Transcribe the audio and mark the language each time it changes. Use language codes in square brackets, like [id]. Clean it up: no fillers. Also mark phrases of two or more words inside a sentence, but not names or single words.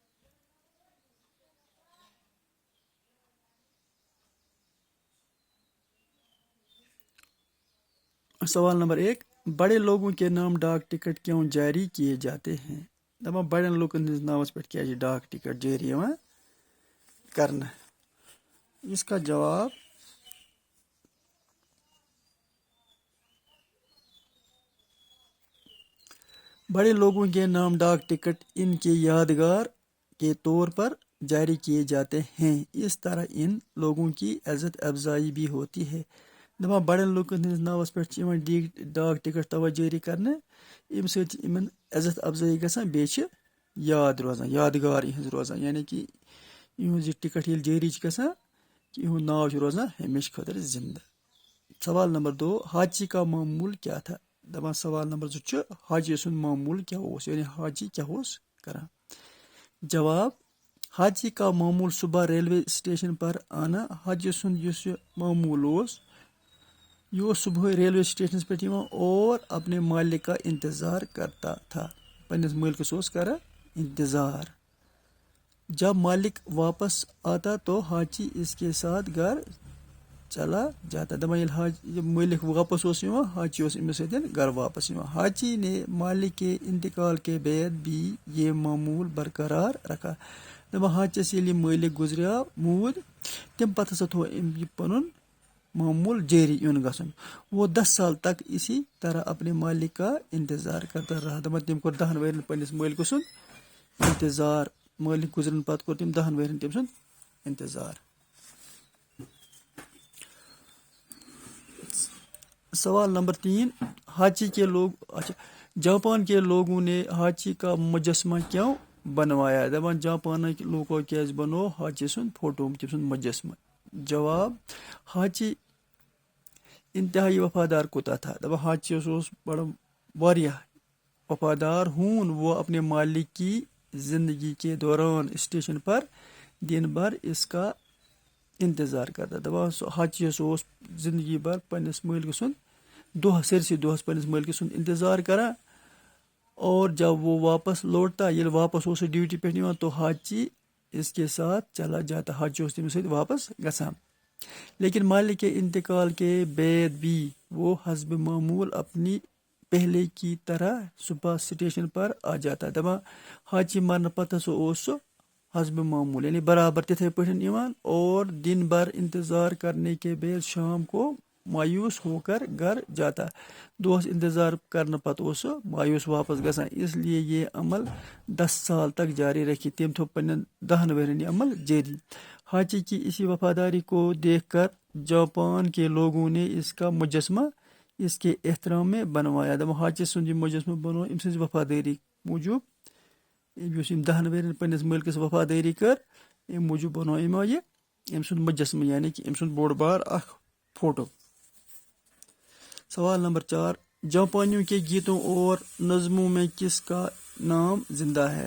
[ur] سوال نمبر 1. بڑے لوگوں کے نام ڈاک ٹکٹ کیوں جاری کیے جاتے ہیں؟ [ks] دپان بڑن لوکن ہندس ناوس پہ کیا ڈاک ٹکٹ جاری کرنا؟ [ur] اس کا جواب بڑے لوگوں کے نام ڈاک ٹکٹ ان کے یادگار کے طور پر جاری کیے جاتے ہیں. اس طرح ان لوگوں کی عزت افزائی بھی ہوتی ہے. [ks] دپان بڑن لوکن ہندس ناوس پہ ڈاک ٹکٹ توا جاری کرنے، ام سۭتۍ یمن عزت افزائی گژھان، بیٚیہِ یاد روزان، یادگار یہنز روزان. یعنی کہ یہنز یہ ٹکٹ ییٚلہِ جاری گژھان، یہند ناو روزان ہمیشہ خٲطرٕ زندہ. [ur] سوال نمبر 2. حاجی کا معمول کیا تھا؟ [ks] دپان سوال نمبر 2 حاجی سند معمول کیا اوس، یعنی حاجی کیا اوس کران؟ [ur] جواب: حاجی کا معمول صبح ریلوے اسٹیشن پر آنا. [ks] حاجی سند یس معمول اوس، یہ صبح ریلوے اسٹیشن پہ [ur] اور اپنے مالک کا انتظار کرتا تھا. [ks] پنس مالکس اوس کران انتظار. [ur] جب مالک واپس آتا تو حاجی اس کے ساتھ گھر چلا جاتا. [ks] دپان جب مالک واپس اوس یوان، حاجی اوس امس سۭتۍ گھر واپس یوان. [ur] حاجی نے مالک کے انتقال کے بعد بھی یہ معمول برقرار رکھا. [ks] دپان حاجیس ییٚلہِ مالک گزریو موٗد، تمہِ پتہٕ ہسا تھوو أمۍ یہِ پنُن معمول جاری یُن گژھُن. [ur] وہ 10 سال تک اسی طرح اپنے مالک کا انتظار کرتا رہا. [ks] دپان تٔمۍ کوٚر 10 ؤرین پننس مالکٕ سُنٛد انتظار. مالک گزرن پتہٕ کوٚر تٔمۍ 10 ؤرین تٔمۍ سُنٛد انتظار. [ur] سوال نمبر 3. حاجی کے لوگ جاپان کے لوگوں نے حاجی کا مجسمہ کیوں بنوایا؟ [ks] دپان [ur] جاپان کے لوگوں [ks] کیازِ بنو حاجی سُنٛد فوٹو، تٔمۍ سُنٛد مجسمہ؟ [ur] جواب: حاجی انتہائی وفادار کوتاہ تھا. [ks] دپان حاجی اوس بڑا واریاہ وفادار. [ur] ہون وہ اپنے مالک کی زندگی کے دوران اسٹیشن پر دن بھر اس کا انتظار کرتا. [ks] دپان حاجی اوس زندگی بھر پننس مالک سُنٛد سٲرسٕے دۄہس پننس مالک سُنٛد انتظار کران. [ur] اور جب وہ واپس لوٹتا، [ks] ییٚلہِ واپس اوس ڈیوٹی پہ یوان، [ur] تو حاجی اس کے ساتھ چلا جاتا. [ks] حاجی اوس تٔمِس سۭتۍ واپس گژھان. [ur] لیکن مالک کے انتقال کے بعد بھی وہ حسب معمول اپنی پہلے کی طرح صبح اسٹیشن پر آ جاتا. [ks] دپان حاجی مرن پتہٕ ہسا اوس سُہ حسب معمول، یعنی برابر تتھے پٲٹھۍ یوان [ur] اور دن بھر انتظار کرنے کے بعد شام کو مایوس ہو کر گھر جاتا. [ks] دۄہس انتظار کرنے پتہٕ اوس سُہ مایوس واپس گژھان. [ur] اس لیے یہ عمل 10 سال تک جاری رکھی. [ks] تٔمۍ تھوو پننٮ۪ن 10 ؤرین یہ عمل جاری. [ur] حاجی کی اسی وفاداری کو دیکھ کر جاپان کے لوگوں نے اس کا مجسمہ اس کے احترام میں بنوایا. [ks] دپان حاجی سُنٛد یہ مجسمہ بنو أمۍ سٕنٛزِ وفادٲری موٗجوٗب. یُس أمۍ 10 ؤرین پننس مٲلکس وفادٲری کٔر، امہِ موٗجوٗب بنو یِمو یہ أمۍ سُنٛد مجسمہ، یعنی کہ أمۍ سُنٛد بوٚڑ بار اکھ فوٹو. [ur] سوال نمبر 4. جاپانیوں کے گیتوں اور نظموں میں کس کا نام زندہ ہے؟